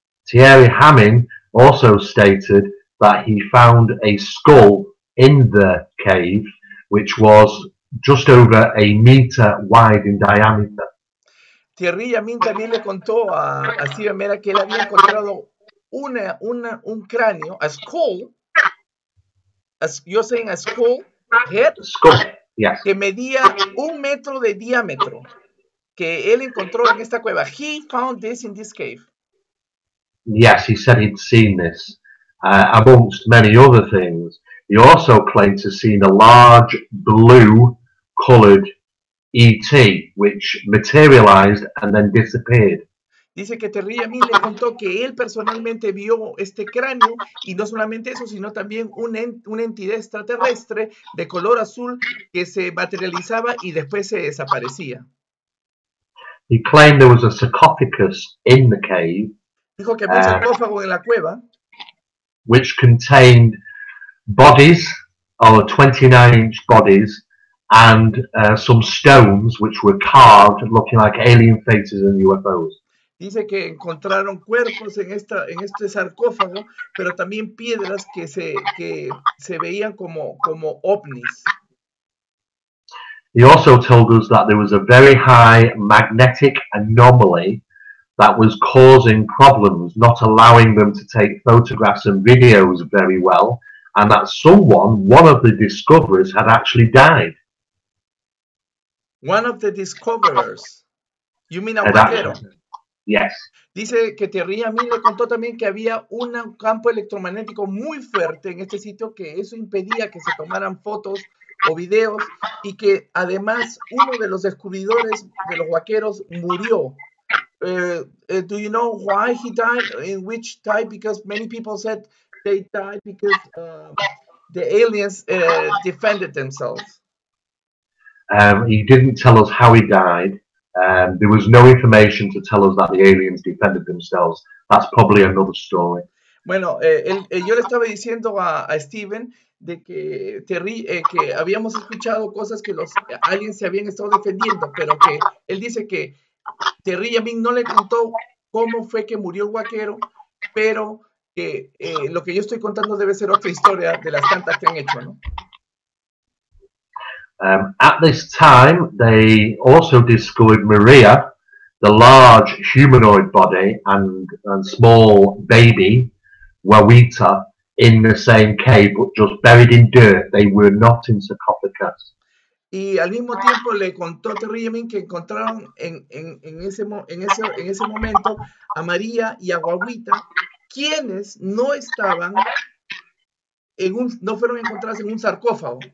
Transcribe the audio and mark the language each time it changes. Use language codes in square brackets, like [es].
[en] Thierry Hamming also stated that he found a skull in the cave which was just over a meter wide in diameter. [es] Thierry Amin también le contó a Steven Mera que él había encontrado un cráneo, [en] a skull, you're saying a skull head, Skull, yes. [es] que medía 1 metro de diámetro, que él encontró en esta cueva. [en] He found this in this cave. Yes, he said he'd seen this, amongst many other things. He also claimed to have seen a large blue-coloured ET, which materialized and then disappeared. [es] Dice que Terry a mí le contó que él personalmente vio este cráneo y no solamente eso, sino también una entidad extraterrestre de color azul que se materializaba y después se desaparecía. [en] He claimed there was a sarcophagus in the cave. [es] Dijo que había un sarcófago en la cueva. [en] Which contained bodies, or 29-inch bodies, and some stones which were carved looking like alien faces and UFOs. [es] Dice que encontraron cuerpos en este sarcófago, pero también piedras que se veían como ovnis. [en] He also told us that there was a very high magnetic anomaly that was causing problems, not allowing them to take photographs and videos very well, and that one of the discoverers, had actually died. One of the discoverers. You mean a vaquero? Yes. [es] Dice que Thierry a mí le contó también que había un campo electromagnético muy fuerte en este sitio, que eso impedía que se tomaran fotos o videos, y que además uno de los descubridores de los vaqueros murió. [en] Do you know why he died? In which type? Because many people said they died because the aliens defended themselves. He didn't tell us how he died. There was no information to tell us that the aliens defended themselves. That's probably another story. [es] Bueno, yo le estaba diciendo a Steven de que que habíamos escuchado cosas que los aliens se habían estado defendiendo, pero que él dice que Terry a mí no le contó cómo fue que murió el vaquero, pero que lo que yo estoy contando debe ser otra historia de las tantas que han hecho, ¿no? [en] At this time, they also discovered Mera, the large humanoid body, and small baby, Wawita, in the same cave, but just buried in dirt. They were not in sarcophagus. [es] Y al mismo tiempo le contó Terry Yamin que encontraron en ese momento a María y a Guaguita, quienes no estaban no fueron encontradas en un sarcófago.